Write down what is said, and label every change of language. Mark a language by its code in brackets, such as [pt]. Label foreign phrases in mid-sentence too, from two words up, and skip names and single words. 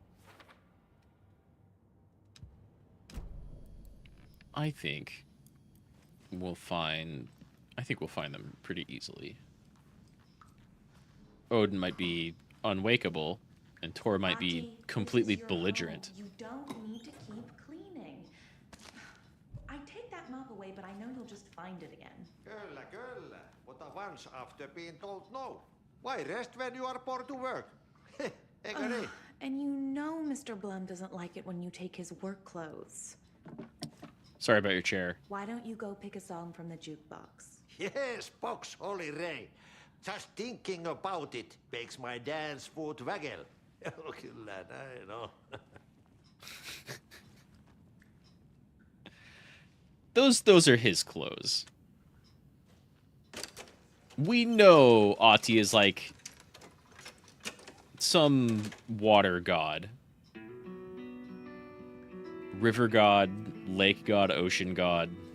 [en] I think we'll find them pretty easily. Odin might be unwakeable, and Tor might be Auntie, completely this is your belligerent. home. You don't need to keep cleaning. I take that mop away, but I know you'll just find it again. [fi] Kyllä, kyllä. [en] Mutta once after being told no. Why rest when you are poor to work? [fi] Eikö niin? [en] And you know Mr. Blum doesn't like it when you take his work clothes. Sorry about your chair. Why don't you go pick a song from the jukebox? Yes, box Holy Ray. Just thinking about it makes my dance foot waggle. [fi] Kyllä näin on. [en] Those are his clothes. We know Ati is like some water god. River god, lake god, ocean god.